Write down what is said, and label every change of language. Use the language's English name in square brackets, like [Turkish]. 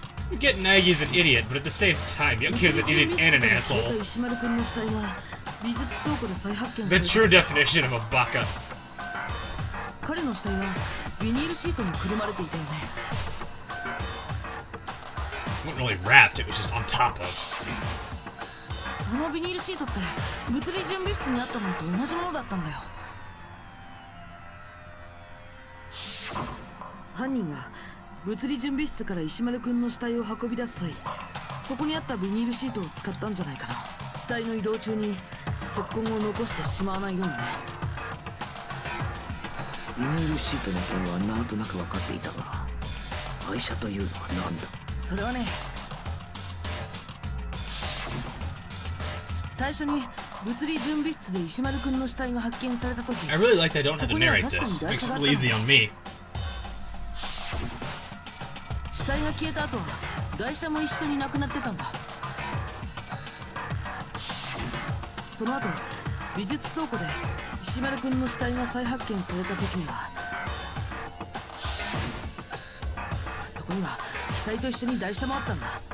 [English] You get Nagi's an idiot, but at the same time, Yoki's an idiot and an asshole. [Japanese] 石丸君の死体が美術倉庫で再発見された。 [English] true definition of a baka. [Japanese] 彼の死体はビニールシートにくるまれていたよね。 [English] It wasn't really wrapped, it was just on top of. [Japanese] あのビニールシートって物理準備室にあったのと同じものだったんだよ。犯人が物理準備室から石丸君の死体を運び出す際、そこにあったビニールシートを使ったんじゃないかな。死体の移動中に血痕を残してしまわないようにね。ビニールシートの件はなんとなく分かっていたが、愛車というのは何だ。それはね、最初に物理準備室で石丸君の死体が発見された時、 [English] I really like that I don't have to narrate this. Makes it really easy on me. [Japanese] 死体が消えた後は台車も一緒になくなってたんだ。その後美術倉庫で石丸君の死体が再発見された時には、そこには死体と一緒に台車もあったんだ。